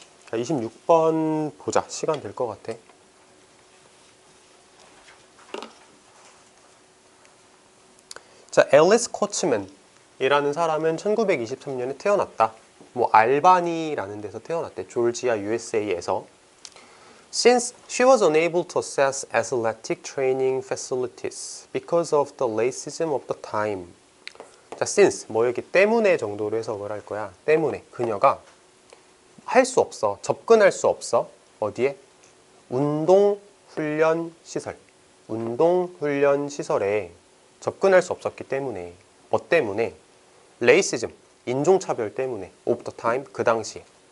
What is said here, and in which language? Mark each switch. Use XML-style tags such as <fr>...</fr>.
<ko>자, 26번 보자. 시간 될 것 같아. 자, 앨리스 코츠맨이라는 사람은 1923년에 태어났다. 뭐 알바니라는 데서 태어났대. 조지아 USA에서.</ko> <en>Since she was unable to access athletic training facilities because of the racism of the time.</en> <ko>자, since 뭐였기 때문에 정도로 해석을 할 거야. 때문에 그녀가 할 수 없어. 접근할 수 없어. 어디에? 운동훈련 시설. 운동훈련 시설에 접근할 수 없었기 때문에. 뭐 때문에? 레이시즘, 인종차별 때문에.</ko> <en>of the time,</en> <ko>그 당시에.</ko>